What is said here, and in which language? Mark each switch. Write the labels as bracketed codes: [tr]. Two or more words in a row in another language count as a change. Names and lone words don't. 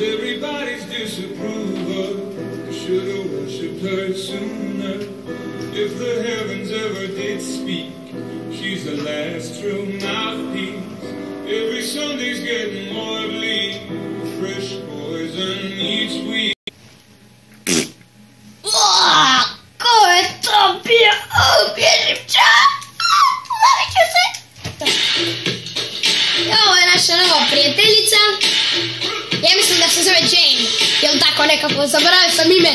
[en] If the heavens ever did speak, she's the last true mouthpiece. Every Sunday's getting more bleak, fresh poison each week. [hr] Ko je to bio? Bježim čas! Lovit ću se! Ovo je naša nova prijateljica. Ja mislim da se zove Jane. Jel tako nekako? Zaboravio sam ime.